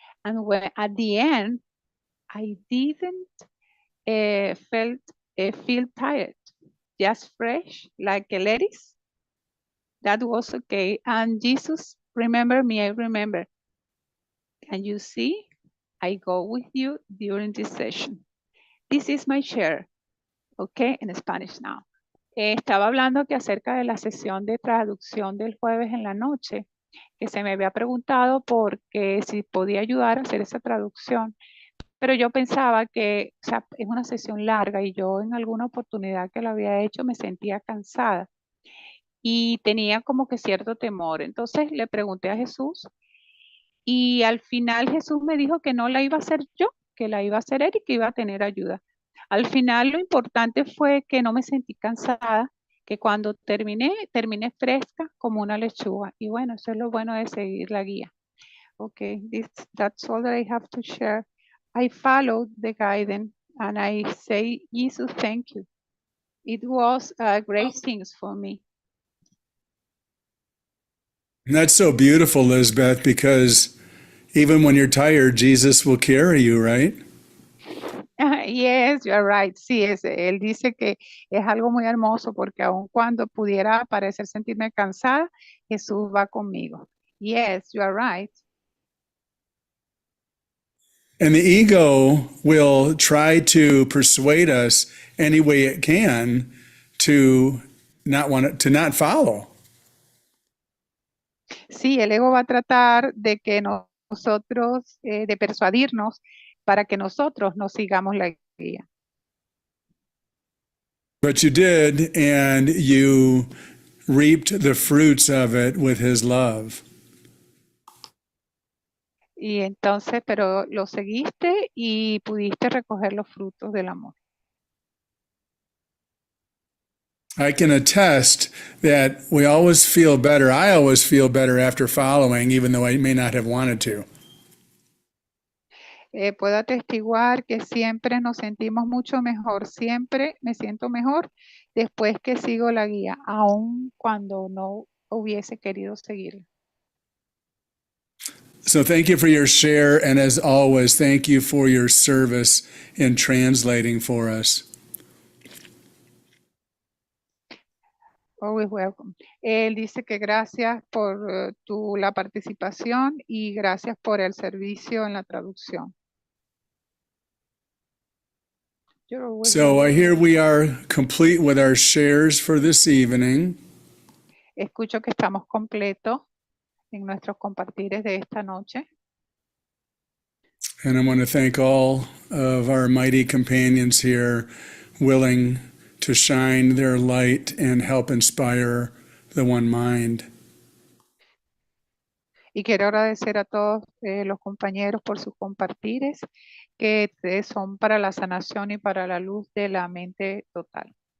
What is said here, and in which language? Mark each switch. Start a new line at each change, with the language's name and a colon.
English: And when at the end, I didn't feel tired, just fresh like a lettuce. That was okay. And Jesus, remember me, I remember. And you see, I go with you during this session. This is my share, okay, in Spanish now.
Spanish: Estaba hablando que acerca de la sesión de traducción del jueves en la noche, que se me había preguntado porque si podía ayudar a hacer esa traducción. Pero yo pensaba que, o sea, es una sesión larga y yo en alguna oportunidad que lo había hecho me sentía cansada y tenía como que cierto temor. Entonces le pregunté a Jesús y al final Jesús me dijo que no la iba a hacer yo, que la iba a hacer él y que iba a tener ayuda. Al final lo importante fue que no me sentí cansada, que cuando terminé fresca como una lechuga. Y bueno, eso es lo bueno de seguir la guía.
English: Okay, that's all that I have to share. I followed the guidance and I say, Jesus, thank you. It was great things for me. And that's so beautiful, Lisbeth, because even when you're tired, Jesus will carry you, right? Yes, you're right.
Spanish: Sí, él dice que es algo muy hermoso porque aun cuando pudiera parecer sentirme cansada, Jesús va conmigo.
English: Yes, you are right. And the ego will try to persuade us any way it can to not follow.
Spanish: Sí, el ego va a tratar de que nosotros, de persuadirnos para que nosotros no sigamos la guía.
English: But you did, and you reaped the fruits of it with his love.
Spanish: Y entonces, pero lo seguiste y pudiste recoger los frutos del amor.
English: I can attest that we always feel better. I always feel better after following, even though I may not have wanted to.
Spanish: Puedo atestiguar que siempre nos sentimos mucho mejor, siempre me siento mejor después que sigo la guía, aun cuando no hubiese querido seguirla.
English: So thank you for your share, and as always, thank you for your service in translating for us. Always welcome.
Spanish: Él dice que gracias por la participación y gracias por el servicio en la traducción.
English: You're always So I hear we are complete with our shares for this evening.
Spanish: Escucho que estamos completos en nuestros compartires de esta noche.
English: And I want to thank all of our mighty companions here, willing to shine their light and help inspire the one mind.
Spanish: Y quiero agradecer a todos los compañeros por sus compartires, que son para la sanación y para la luz de la mente total.